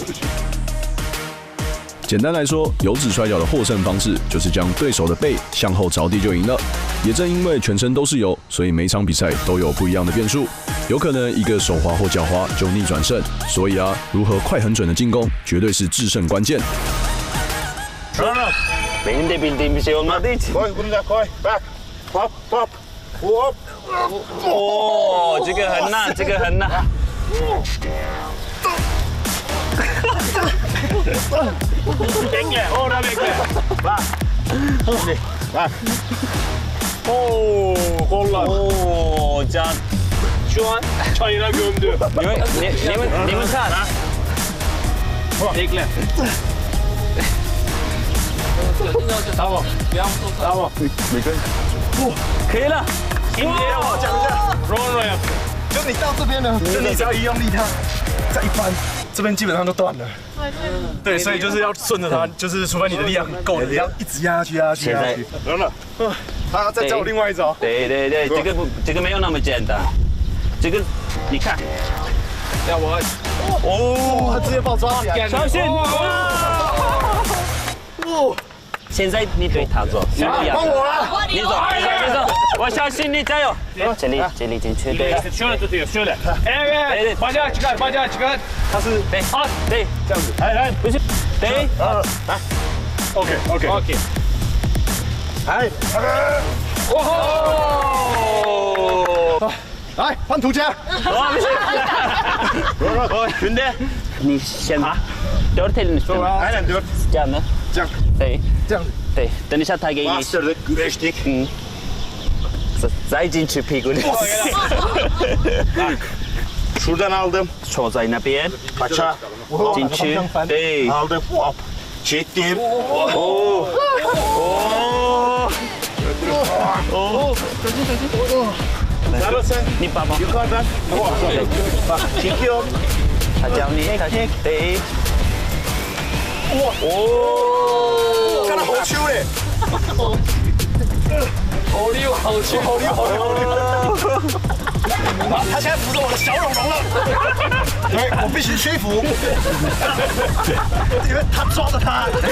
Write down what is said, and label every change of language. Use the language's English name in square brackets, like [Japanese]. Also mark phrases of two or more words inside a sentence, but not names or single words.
[Chinese] 简单来说，油脂摔跤的获胜方式就是将对手的背向后着地就赢了。也正因为全身都是油，所以每场比赛都有不一样的变数，有可能一个手滑或脚滑就逆转胜。所以如何快很准的进攻，绝对是制胜关键。 [Turkish] Benim de bildiğim bir şey olmadığı için. Koy bunu da koy. Bak. Hop. Oo, [Chinese] 这个很难，这个很难。 [Turkish] Bekle, orada bekle. Bak. Şimdi, bak. Kollar. Can. Şu an çayına gömdü. Nemin kan. Bekle. Tamam. [Chinese] 可以了。今天我讲一下 ，Ron， 就你到这边呢，就你只要一用力，它再一翻，这边基本上就断了。对，所以就是要顺着它，就是除非你的力量很够，你要一直压下去。Ron 了，他再教我另外一招。对，这个没有那么简单。这个你看，要我他直接把我抓起来，小心！现在你对他做，帮我了，你走，我相信你，加油！这里进去，对。 [Turkish] Şöyle tutuyor, şöyle. Evet. Bacağı çıkar. [Chinese] 他是对，好，对，这样子。不是，对，OK。来，来换涂家。 [Turkish] Şimdi [Chinese] 你先 [Turkish] 4 elini üstüne. Aynen 4. Canlı. Can. [Chinese] 这样子。对，等一下他给你。 [Turkish] Bastırdık, güreştik. [Chinese] 再进去屁股里。 [Turkish] Şuradan aldım. [Chinese] Sol 在那边。 [Turkish] Paça. [Chinese] 进去。对。 [Turkish] Aldım. Hop. Çektim. Neresi? [Chinese] 你爸爸。 [Turkish] Yukarıdan. Bak, çekiyorum. [Chinese] 他教你。对。看他好球嘞！好溜，好球！他现在扶着我的小龙龙了，对，我必须屈服，因为他抓着他。